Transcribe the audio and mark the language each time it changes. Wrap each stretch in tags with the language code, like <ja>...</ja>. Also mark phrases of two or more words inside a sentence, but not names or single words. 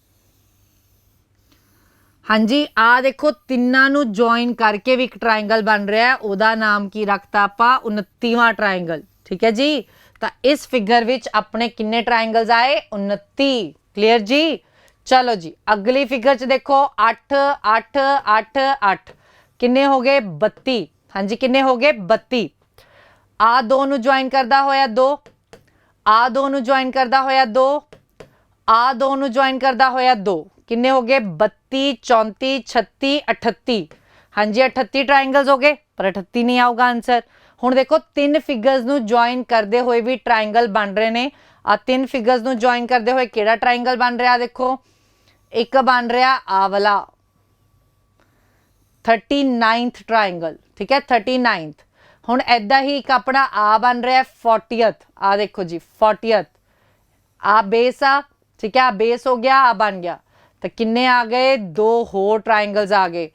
<pa>ਹਾਂਜੀ ਆ ਦੇਖੋ ਤਿੰਨਾਂ ਨੂੰ ਜੁਆਇਨ ਕਰਕੇ ਵੀ ਇੱਕ ਟ੍ਰਾਇੰਗਲ ਬਣ ਰਿਹਾ ਉਹਦਾ ਨਾਮ ਕੀ ਰੱਖਤਾ ਆਪਾਂ 29ਵਾਂ ਟ੍ਰਾਇੰਗਲ ਠੀਕ ਹੈ ਜੀ ਤਾਂ ਇਸ ਫਿਗਰ ਵਿੱਚ ਆਪਣੇ ਕਿੰਨੇ ਟ੍ਰਾਇੰਗਲਸ ਆਏ 29 ਕਲੀਅਰ ਜੀ ਚਲੋ ਜੀ ਅਗਲੀ ਫ਼ਿਗਰ ਚ ਦੇਖੋ 8 8 8 8 ਕਿੰਨੇ ਹੋ ਗਏ 32 ਹਾਂ ਜੀ ਕਿੰਨੇ ਹੋ ਗਏ 32 ਆ ਦੋ ਨੂੰ ਜੁਆਇਨ ਕਰਦਾ ਹੋਇਆ 2 ਆ ਦੋ ਨੂੰ ਜੁਆਇਨ ਕਰਦਾ ਹੋਇਆ 2 ਆ ਦੋ ਨੂੰ ਜੁਆਇਨ ਕਰਦਾ ਹੋਇਆ 2 ਕਿੰਨੇ ਹੋ ਗਏ 32 34 36 38 ਹਾਂ ਜੀ 38 ਟ੍ਰਾਇੰਗਲਸ ਹੋ ਗਏ ਪਰ 38 ਨਹੀਂ ਆਊਗਾ ਆਂਸਰ ਹੁਣ ਦੇਖੋ 3 ਫ਼ਿਗਰਸ ਨੂੰ ਜੁਆਇਨ ਕਰਤੇ ਹੁਏ ਭੀ ਟ੍ਰਾਇੰਗਲ ਬਣ ਰਹੇ ਨੇ ਆ 3 ਫ਼ਿਗਰਸ ਨੂੰ ਜੁਆਇਨ ਕਰਤੇ ਹੁਏ ਕਿਹੜਾ ਟ੍ਰਾਇੰਗਲ ਬਣ ਰਹਾ ਦੇਖੋ ਇਕ ਬਣ ਰਹਾ ਆ ਵਾਲਾ 39th ਟ੍ਰਾਇੰਗਲ ਠੀਕ ਹੈ 39th ਹੁਣ ਐਦਾਂ ਹੀ ਇਕ ਅਪਣਾ ਆ ਬਣ ਰਹਾ 40th ਆ ਦੇਖੋ ਜੀ 40th ਆ ਬੇਸ ਆ ਠੀਕ ਹੈ ਆ ਬੇਸ ਹੋ ਗਿਆ ਆ ਬਣ ਗਿਆ ਤੋ ਕਿੰਨੇ ਆ ਗਏ 2 ਹੋਰ ਟ੍ਰਾਇੰਗਲਸ ਆ ਗਏ</pa>